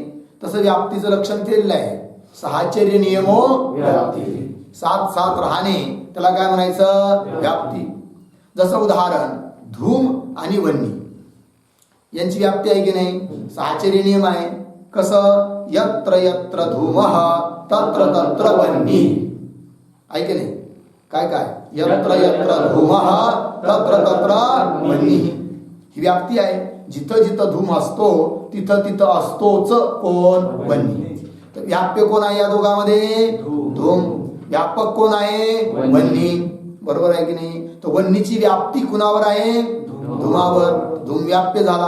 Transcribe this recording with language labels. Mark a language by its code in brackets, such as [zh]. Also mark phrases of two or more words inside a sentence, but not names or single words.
[mr] तसं व्याप्तीचं लक्षण केलेलं आहे. [sa] साहचर्य नियमो व्याप्ती. [mr] 7 राहणे त्याला काय म्हणायचं? व्याप्ती. जसं उदाहरण धूम आणि वन्नी यांची व्याप्ती आहे की नाही? साहचर्य नियम आहे. कसं? [sa] यत्र यत्र धूमः तत्र तत्र वन्नी [mr] आहे की नाही? [sa] काय यत्र यत्र धूमः तत्र तत्र वन्नी [mr] ही व्याप्ती आहे. जिथं जिथं धूम असतो तिथं तिथं असतोच कोण? वन्नी. तर व्याप्य कोण आहे या दोघांमध्ये? धूम. व्यापक कोण आहे? वन्नी. बरोबर आहे की नाही? तर वन्नीची व्याप्ती कुणावर आहे? धूमावर. धूम व्याप्य झाला.